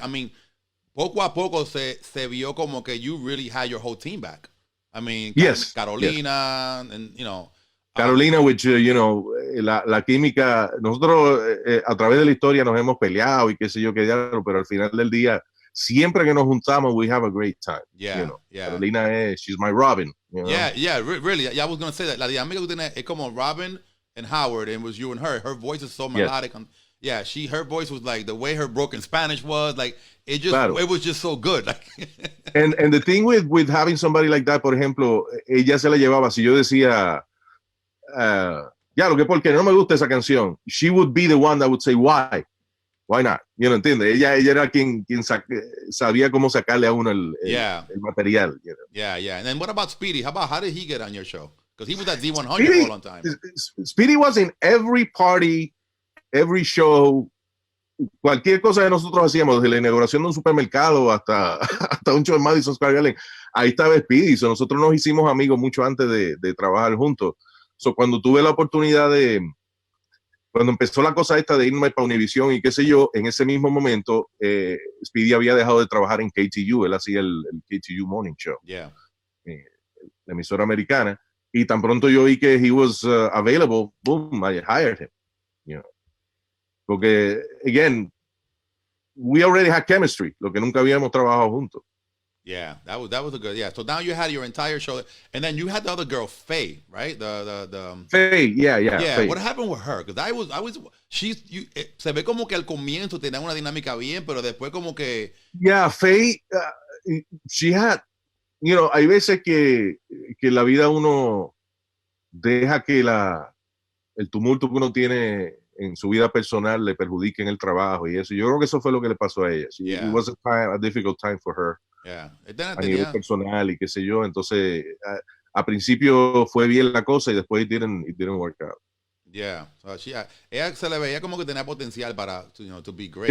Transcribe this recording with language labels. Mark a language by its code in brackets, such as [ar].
[en] I mean, [es] poco a poco se vio como que [en] you really had your whole team back. I mean, Carolina, and [es] Carolina, [en] which, [es] la química, nosotros a través de la historia nos hemos peleado y qué sé yo qué diablo, pero al final del día, siempre que nos juntamos, [en] we have a great time. Yeah. Carolina she's my Robin. Really. Yeah, I was going to say that. [es] La dinámica que tú tienes es como [en] Robin and Howard, and it was you and her. Her voice is so melodic. Her voice was like, the way her broken Spanish was, like, it was just so good. and the thing with having somebody like that, [es] por ejemplo, ella se la llevaba, si yo decía, lo que porque no me gusta esa canción, [en] she would be the one that would say, why not? [es] ¿Entiendes? Ella era quien sabía cómo sacarle a uno el material. [en] Yeah. And then what about Speedy? How did he get on your show? Because he was at Z100 for a long time. Speedy was in every party, every show, [es] cualquier cosa que nosotros hacíamos, desde la inauguración de un supermercado hasta un show en Madison Square Garden, ahí estaba Speedy. [en] So [es] nosotros nos hicimos amigos mucho antes de trabajar juntos. [en] So [es] cuando tuve la oportunidad cuando empezó la cosa esta de irme para Univision y qué sé yo, en ese mismo momento, Speedy había dejado de trabajar en KTU, él hacía el KTU Morning Show, la emisora americana, y tan pronto yo oí que [en] he was available, boom, I hired him. [es] Porque, [en] again, we already had chemistry, [es] lo que nunca habíamos trabajado juntos. [en] Yeah, that was a good. Yeah, so now you had your entire show, and then you had the other girl, Faye, right? The Faye, yeah. Faye. What happened with her? Because [es] se ve como que al comienzo tenía una dinámica bien, pero después como que. [en] Yeah, Faye, she had, [es] hay veces que la vida uno deja que el tumulto que uno tiene en su vida personal le perjudique en el trabajo y eso. Yo creo que eso fue lo que le pasó a ella. [en] It was a difficult time for her. Yeah. [es] A nivel personal y qué sé yo. Entonces, a principio fue bien la cosa y después [en] it didn't work out. Yeah. So [es] ella se le veía como que tenía potencial para, [en] to be great.